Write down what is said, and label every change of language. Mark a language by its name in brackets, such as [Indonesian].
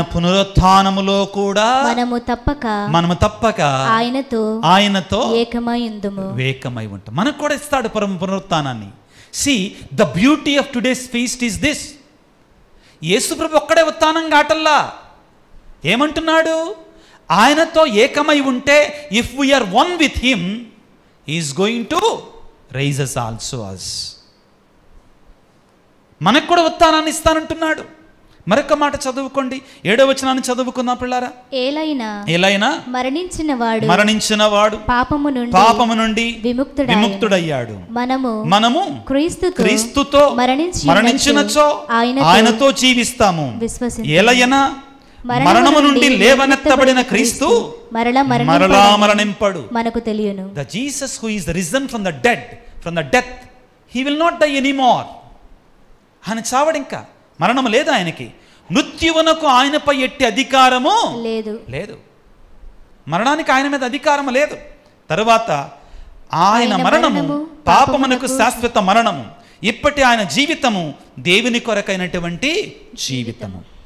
[Telugu] పునరుత్థానములో కూడా మనము తప్పక ఆయనతో ఏకమై ఉంటాం. మనకు కూడా ఇస్తాడు పునరుత్థానాన్ని. [English] See, the beauty of today's feast is this. [Telugu] యేసుప్రభు ఒక్కడే ఉత్థానం కాటల్లా. ఏమంటున్నాడు? ఆయనతో ఏకమై ఉంటే, [English] If we are one with him, is going to rise us also us. [Telugu] మనకు కూడా ఉత్థానాన్ని ఇస్తానంటున్నాడు. మరొక మాట చదువుకోండి, 7వ వచనాన్ని చదువుకుందాం పిల్లారా. ఏలైనా మరణించిన వాడు పాపము నుండి విముక్తుడయ్యాడు. మనము క్రీస్తుతో మరణించినచో ఆయనతో జీవిస్తాము. ఏలైనా మరణము నుండి లేవనెత్తబడిన క్రీస్తు మరలా మరణింపడు. మనకు తెలియను. [English] The Jesus who is risen from the dead, from the death, he will not die anymore. [Telugu] ఆయన చావడు, ఇంకా మరణం లేదు ఆయనకి. మృత్యువునకు ఆయనపై ఎట్టి అధికారము లేదు. మరణానికి ఆయన మీద అధికారం లేదు. తరువాత ఆయన మరణము పాపమునకు శాశ్వత మరణము. ఇప్పటి ఆయన జీవితము దేవుని కొరకైనటువంటి జీవితము.